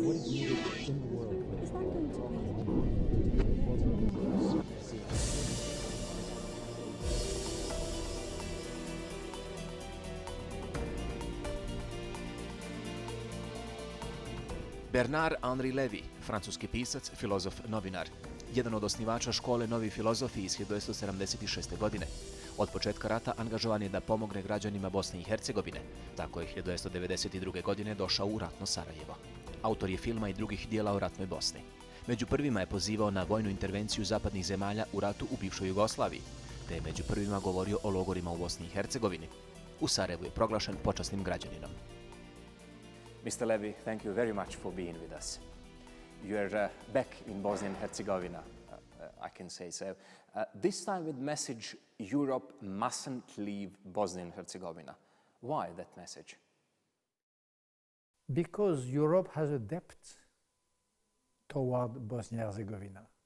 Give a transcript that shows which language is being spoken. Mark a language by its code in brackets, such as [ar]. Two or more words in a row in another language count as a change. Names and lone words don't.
[en] What is needed in the world? Is that going to be? [bs] Bernard-Henri Lévy, francuski pisac, filozof, novinar. Jedan od osnivača škole Novi filozofi iz 1976. godine. Od početka rata angažovan je da pomogne građanima Bosne i Hercegovine. Tako je 1992. godine došao u ratno Sarajevo. Autor je filma i drugih dijela o ratnoj Bosni. Među prvima je pozivao na vojnu intervenciju zapadnih zemalja u ratu u bivšoj Jugoslaviji, te je među prvima govorio o logorima u Bosni i Hercegovini. U Sarajevu je proglašen počasnim građaninom. [en] Mr. Lévy, thank you very much for being with us. You are back in Bosnia and Herzegovina, I can say so. This time with message, Europe mustn't leave Bosnia and Herzegovina. Why that message? Because Europe has a debt toward Bosnia and Herzegovina.